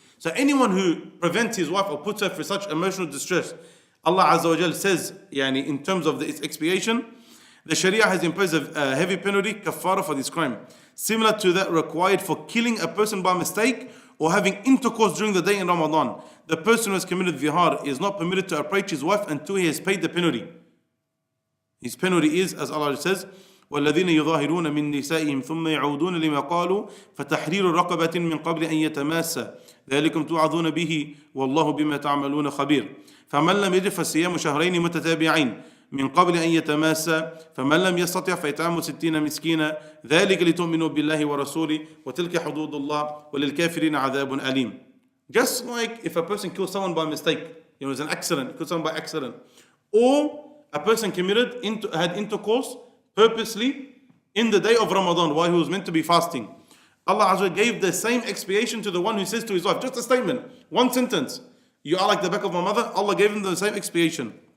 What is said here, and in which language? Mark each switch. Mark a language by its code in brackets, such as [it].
[en] So anyone who prevents his wife or puts her through such emotional distress, Allah Azza wa Jal says, in terms of its expiation, the Sharia has imposed a heavy penalty, kafara, for this crime, similar to that required for killing a person by mistake or having intercourse during the day in Ramadan. The person who has committed dhihar is not permitted to approach his wife until he has paid the penalty. His penalty is, as Allah says, [ar] والذين يظاهرون من نسائهم ثم يعودون لما قالوا فتحرير رقبة من قبل أن يتماسا ذلكم توعظون به والله بما تعملون خبير فمن لم يجد فصيام شهرين متتابعين من قبل أن يتماسا فمن لم يستطع فإطعام 60 مسكينا ذلك لتؤمنوا بالله ورسوله وتلك حدود الله وللكافرين عذاب أليم. [en] Just like if a person kills someone by mistake, it was an accident, killed someone by accident, or a person had intercourse purposely in the day of Ramadan while he was meant to be fasting, Allah Azza wa Jalla gave the same expiation to the one who says to his wife, just a statement, one sentence, you are like the back of my mother, Allah gave him the same expiation.